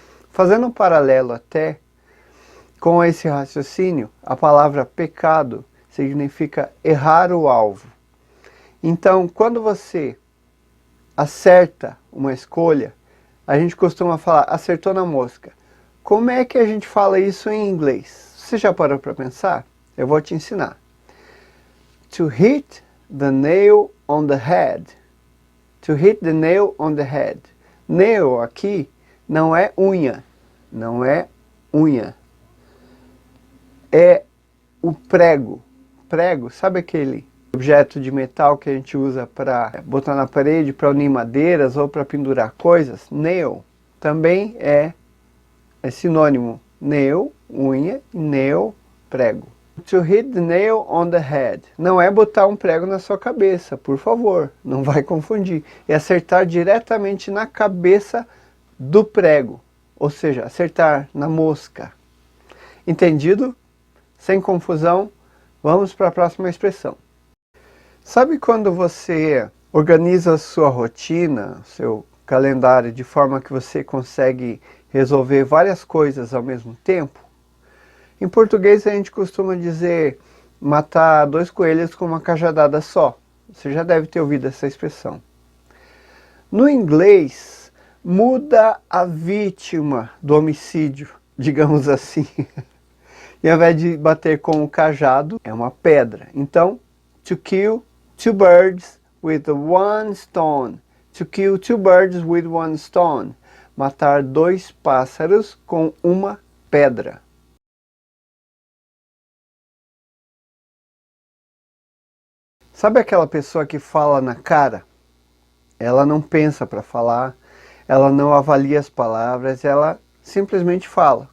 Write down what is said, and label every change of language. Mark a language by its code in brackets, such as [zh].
[pt] Fazendo um paralelo até com esse raciocínio, a palavra pecado significa errar o alvo. Então, quando você acerta uma escolha, a gente costuma falar, acertou na mosca. Como é que a gente fala isso em inglês? Você já parou para pensar? Eu vou te ensinar. [en] To hit the nail on the head. To hit the nail on the head. [pt] Nail aqui não é unha. Não é unha. É o prego. Prego, sabe aquele objeto de metal que a gente usa para botar na parede, para unir madeiras ou para pendurar coisas? Nail também é sinônimo. Nail, unha, nail, prego. [en] To hit the nail on the head. [pt] Não é botar um prego na sua cabeça, por favor, não vai confundir. É acertar diretamente na cabeça do prego, ou seja, acertar na mosca. Entendido? Sem confusão, vamos para a próxima expressão. Sabe quando você organiza a sua rotina, seu calendário, de forma que você consegue resolver várias coisas ao mesmo tempo? Em português a gente costuma dizer matar dois coelhos com uma cajadada só. Você já deve ter ouvido essa expressão. No inglês, muda a vítima do homicídio, digamos assim. E ao invés de bater com o cajado, é uma pedra. [en] Então, to kill two birds with one stone. To kill two birds with one stone. [pt] Matar dois pássaros com uma pedra. Sabe aquela pessoa que fala na cara? Ela não pensa para falar, ela não avalia as palavras, ela simplesmente fala.